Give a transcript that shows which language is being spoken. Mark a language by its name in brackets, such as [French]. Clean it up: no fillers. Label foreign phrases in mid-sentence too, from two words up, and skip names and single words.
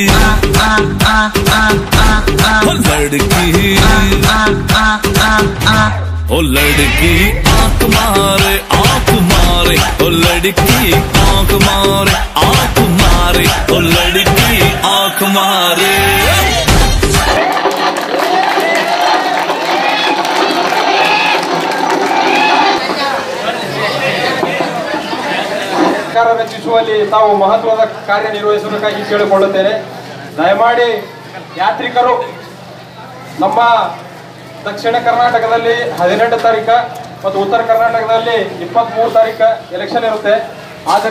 [Hindi] हो लड़की हो लड़की आंख मारे आंख मारे, ओ लड़की आंख मारे आंख मारे, ओ लड़की आंख मारे। [Kannada] ಸರ್ಕಾರ ರಚಿಸುವಲ್ಲಿ ತಾವು ಮಹತ್ವದ ಕಾರ್ಯನಿರ್ವಹಿಸಬೇಕಾಗಿ ಕೇಳಿಕೊಳ್ಳುತ್ತೇನೆ. ದಯಮಾಡಿ ಯಾತ್ರಿಕರು ನಮ್ಮ ದಕ್ಷಿಣ ಕರ್ನಾಟಕದಲ್ಲಿ 18 ತಾರೀಕು ಮತ್ತು ಉತ್ತರ ಕರ್ನಾಟಕದಲ್ಲಿ 23 ತಾರೀಕು ಎಲೆಕ್ಷನ್ ಇರುತ್ತೆ.